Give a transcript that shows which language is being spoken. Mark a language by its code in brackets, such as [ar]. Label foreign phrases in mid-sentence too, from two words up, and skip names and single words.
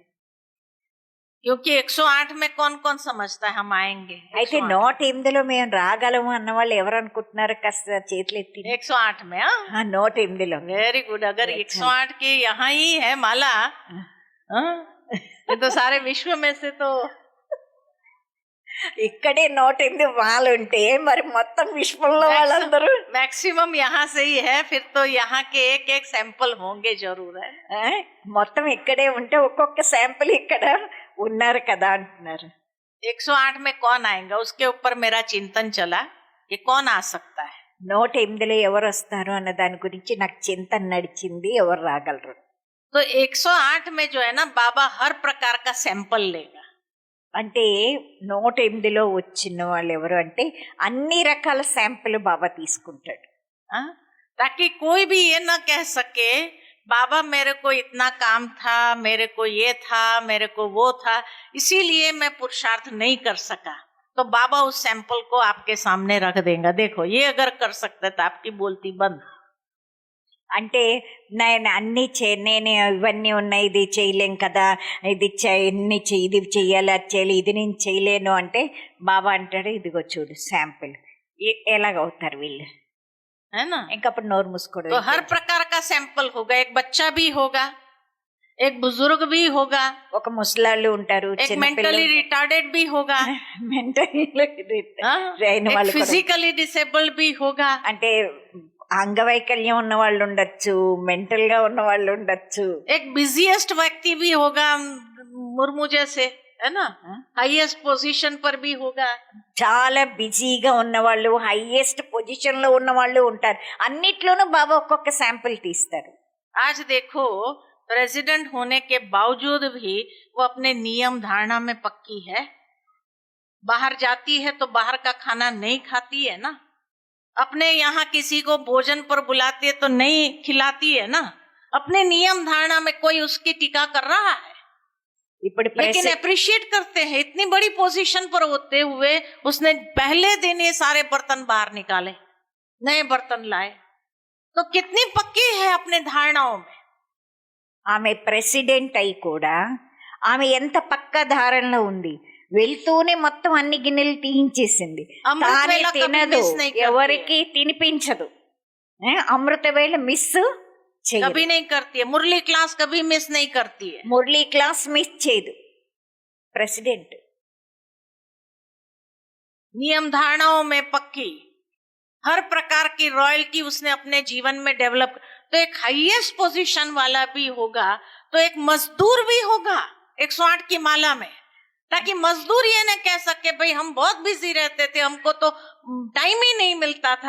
[hi] क्योंकि 108 में कौन कौन समझता है हम आएंगे? [te] అయితే 108లో మేము రాగలము అన్న వాళ్ళు ఎవరు అనుకుంటున్నారు? కాస్త చేతులు ఎత్తి. [hi] 108 में, हाँ [te] 108లో. [en] very good. [hi] अगर 108 की यहाँ ही है माला, हाँ, ये तो सारे विश्व में से तो [te] ఇక్కడే 108 వాళ్ళు ఉంటే మరి మొత్తం విశ్వంలో వాళ్ళందరూ [hi] मैक्सिमम यहाँ से ही है, फिर तो यहाँ के एक एक सैंपल होंगे जरूर है. [te] మొత్తం ఇక్కడే ఉంటే ఒక్కొక్క శాంపుల్ ఇక్కడ ఉన్నారు కదా అంటున్నారు. [hi] 108 में कौन आएगा उसके ऊपर मेरा चिंतन चला, ये कौन आ सकता है. [te] 108లో ఎవరు వస్తారు అన్న దాని గురించి నాకు చింతన నడిచింది, ఎవరు రాగలరు. [hi] तो 108 में जो है ना बाबा हर प्रकार का सैंपल लेगा. [te] అంటే 108లో వచ్చిన వాళ్ళు ఎవరు అంటే అన్ని రకాల శాంపుల్ బాబా తీసుకుంటాడు. [hi] हाँ? ताकि कोई भी ये ना कह सके बाबा मेरे को इतना काम था, मेरे को ये था, मेरे को वो था, इसीलिए मैं पुरुषार्थ नहीं कर सका. तो बाबा उस सैंपल को आपके सामने रख देगा. देखो ये अगर कर सकते तो आपकी बोलती बंद. [te] అంటే నేను అన్ని నేను ఇవన్నీ ఉన్నాయి, ఇది చేయలేం కదా, ఇది ఇది చెయ్యాలి, అది చేయాలి, ఇది నేను చేయలేను అంటే బాబా అంటాడు ఇదిగో చూడు శాంపుల్, ఎలాగవుతారు వీళ్ళు, [hi] है ना. [te] ఇంకప్పుడు నోరు మూసుకోవడం. [hi] तो हर प्रकार का सैंपल होगा, एक बच्चा भी होगा, एक बुजुर्ग भी होगा, [te] ఒక मुसलाళ్ళు ఉంటారు, [hi] एक [en] mentally retarded [hi] भी होगा, [en] physically disabled [hi] भी होगा. [te] అంటే అంగవైకల్యం ఉన్న వాళ్ళు ఉండొచ్చు, మెంటల్ గా ఉన్న వాళ్ళు ఉండొచ్చు. [hi] एक बिजीएस्ट व्यक्ति भी होगा, मुर्मू जैसे, है ना, [en] highest position [hi] पर भी होगा. [te] చాలా బిజీగా ఉన్న వాళ్ళు, [en] highest position [te] లో ఉన్న వాళ్ళు ఉంటారు. అన్నిట్లోనూ బాబా ఒక్కొక్క శాంపుల్ తీస్తారు. [hi] आज देखो प्रेसिडेंट होने के बावजूद भी वो अपने नियम धारणा में पक्की है. बाहर जाती है तो बाहर का खाना नहीं खाती है ना, अपने यहाँ किसी को भोजन पर बुलाती है तो नहीं खिलाती है ना, अपने नियम धारणा में कोई उसकी टीका कर रहा है, लेकिन अप्रिशिएट करते हैं. इतनी बड़ी पोजीशन पर होते हुए उसने पहले दिन ये सारे बर्तन बाहर निकाले, नए बर्तन लाए, तो कितनी पक्की है अपने धारणाओं में. [te] ఆమె ప్రెసిడెంట్ అయి కూడా ఆమె ఎంత పక్క ధారణలో ఉంది. వెళ్తూనే మొత్తం అన్ని గిన్నెలు తీయించేసింది. తానే తినదు, ఎవరికి తినిపించదు. అమృత వేళ మిస్ [hi] कभी नहीं करती है. मुरली क्लास कभी मिस नहीं करती है. [te] మురళీ క్లాస్ మిస్ చేయదు ప్రెసిడెంట్. [hi] नियम धारणाओं में पक्की, हर प्रकार की रॉयल्टी उसने अपने जीवन में डेवलप. तो एक [en] highest position [hi] वाला भी होगा, तो एक मजदूर भी होगा 108 की माला में, ताकि मजदूर ये न कह सके भाई हम बहुत बिजी रहते थे, हमको तो टाइम ही नहीं मिलता था.